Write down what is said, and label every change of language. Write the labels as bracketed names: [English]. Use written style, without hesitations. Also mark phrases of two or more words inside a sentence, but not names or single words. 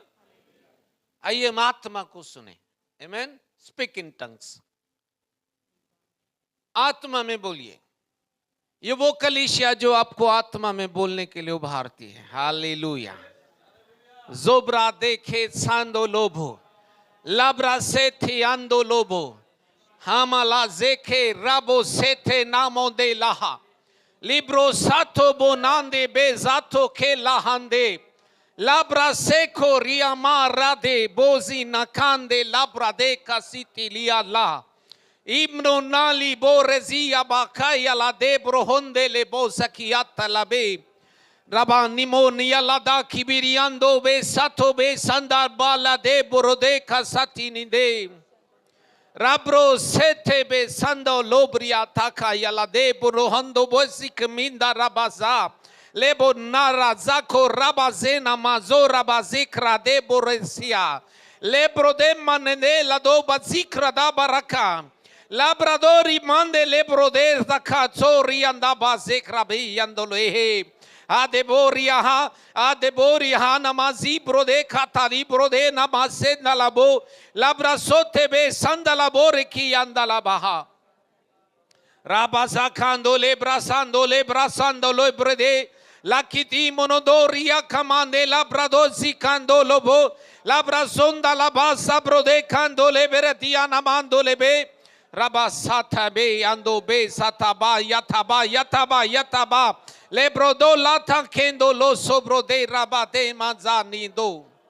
[Hindi] आइए हम आत्मा को सुने। आमेन। [English] speak in tongues. [Hindi] आत्मा में बोलिए। ये वो कलीसिया जो आपको आत्मा में बोलने के लिए उभारती है। हालेलुया। जोब्रा देखे सांदो लोभो लाब्रा सेथे आंदो लोभो हामाला जेखे राबो सेथे नामो दे लाहा लिब्रो साथो बोनांदे बेजाथो के लाहांदे लाब्रा सेखो रियामा राधे बोजी नकांदे लाब्रा दे कासिती लिया ला इब्नो नाली बोरेजिया बाकाया ला दे ब्रोहोंदे ले बोसकियाता लाबे रबा निमोनिया लादा किबिरियांदो बे साथो बे संदार बाला दे बोरोदे का साथी निदे राब्रो सेथे बे संदो लोब्रिया थाका याला दे बोरोहंदो बोसिक मिंदा राबाजा लेबो नारा जाको राबाजेना माजो राबाजिक्रा दे बोरेसिया लेब्रो दे मनने लादो बाजिक्रा दा बारका labradori mande lebro de zakazori anda bazekra be yandole adeboria ha namazi brode katari brode namase nalabo labrasote be sandalabore ki andala baha rabazakando lebrasando lebrede lakiti monodoria kamande labradozi kando lobo labrazonda labasa brode kando leberetia namando lebe Rabasata be ando be sataba yataba lebrodo lata kendo lo sobro de rabate manzanido.